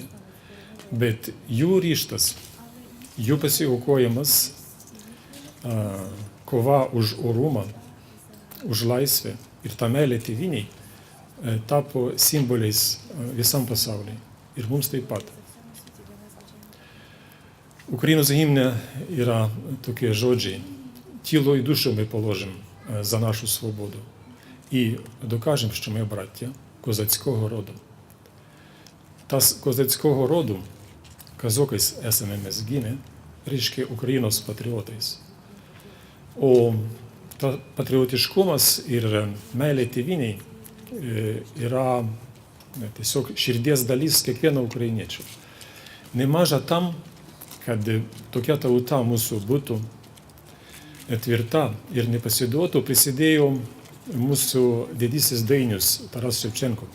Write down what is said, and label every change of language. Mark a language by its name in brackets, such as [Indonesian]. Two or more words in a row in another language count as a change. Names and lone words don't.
[Lithuanian] Bet jų ryžtas, jų pasiaukojimas, kova už orumą, už laisvę ir tą meilę tėvynei tapo simboliais visam pasauliui. Ir mums taip pat. Ukrainos himne yra tokie žodžiai. [Ukrainian] Тіло і душу ми положимо за нашу свободу. І докажемо, що ми браття козацького роду. Та з козацького роду [Lithuanian] казокais esame mes gimę, reiškia Ukrainos patriotais. O patriotiškumas ir meilė tėviniai yra tiesiog širdies dalis kiekvieno ukrainiečio. Nemaža tam, kad tokia tauta mūsų būtų tvirta ir nepasiduotų, prisidėjo mūsų didysis dainius Taras Ševčenko.